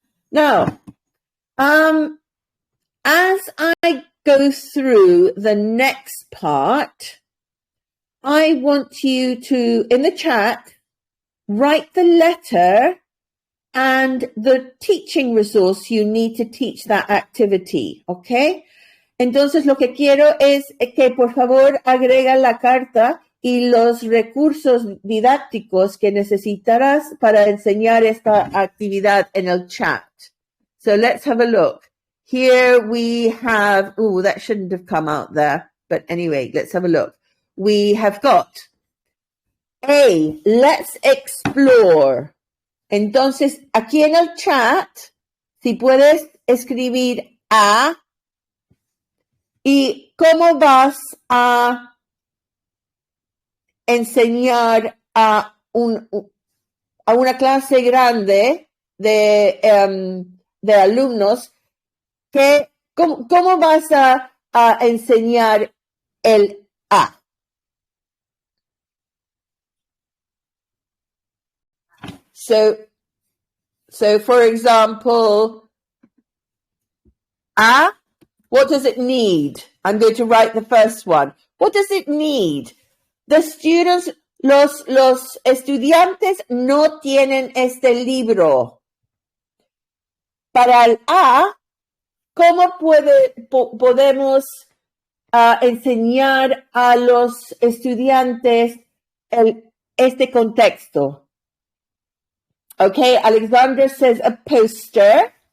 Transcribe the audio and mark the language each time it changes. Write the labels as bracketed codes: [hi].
[en] Now, as I go through the next part, I want you to, in the chat, write the letter and the teaching resource you need to teach that activity, ¿ok? [es] Entonces, lo que quiero es que, por favor, agrega la carta y los recursos didácticos que necesitarás para enseñar esta actividad en el chat. [en] So let's have a look. Here we have, oh, that shouldn't have come out there. But anyway, let's have a look. We have got A, let's explore. Entonces, aquí en el chat, si puedes escribir A y cómo vas a enseñar a una clase grande de alumnos, ¿cómo vas a enseñar el A? So for example, A, what does it need? I'm going to write the first one. What does it need? The students, [es] los estudiantes no tienen este libro. Para el A, ¿cómo podemos enseñar a los estudiantes este contexto? [en] Okay, Alexander says a poster.